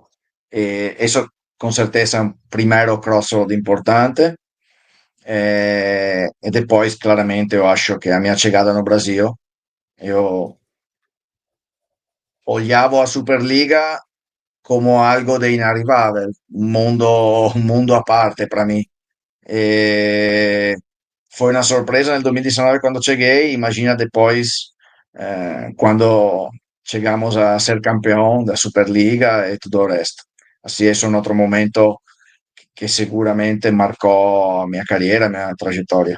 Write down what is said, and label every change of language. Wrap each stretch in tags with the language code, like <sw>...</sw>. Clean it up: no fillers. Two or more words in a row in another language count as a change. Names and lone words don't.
<pt>E isso, com certeza, é um primeiro crossroad importante. E depois, claramente, eu acho que a minha chegada no Brasil, eu olhava a Superliga como algo de</pt> <it>inarrivabile, un mondo a parte</it> <pt>para mim. E foi uma surpresa nel 2019 quando cheguei, imagina depois quando chegamos a ser campeão da Superliga e tudo o resto. Assim, esse é um outro momento que seguramente marcou a minha carreira, a minha trajetória.</pt>